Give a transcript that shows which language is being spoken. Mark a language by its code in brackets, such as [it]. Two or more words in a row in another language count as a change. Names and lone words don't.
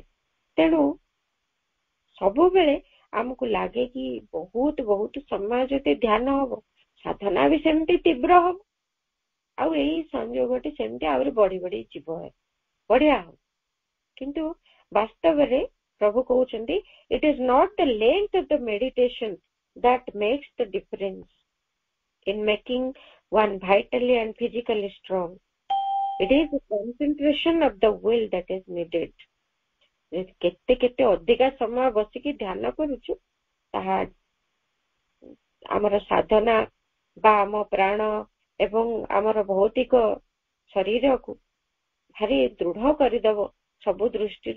[or] ତେଣୁ ସବୁବେଳେ ଆମକୁ ଲାଗେ କି ବହୁତ ସମୟ ଯଦି ଧ୍ୟାନ ହବ, ସାଧନା ବି ସେମିତି ତୀବ୍ର ହବ, ଆଉ ଏଇ ସଂଯୋଗଟି ସେମିତି ଆହୁରି ବଢି ଯିବ, ବଢିଆ ହବ। କିନ୍ତୁ ବାସ୍ତବରେ ପ୍ରଭୁ କହୁଛନ୍ତି, [en] it is not the length of the meditation that makes the difference in making one vitally and physically strong. It is the concentration of the will that is needed. [or] କେତେ ଅଧିକା ସମୟ ବସିକି ଧ୍ୟାନ କରୁଛୁ, ତାହା ଆମର ସାଧନା ବା ଆମ ପ୍ରାଣ ଏବଂ ଆମର ଭୌତିକ ଶରୀରକୁ ଭାରି ଦୃଢ କରିଦବ ସବୁ ଦୃଷ୍ଟିରୁ।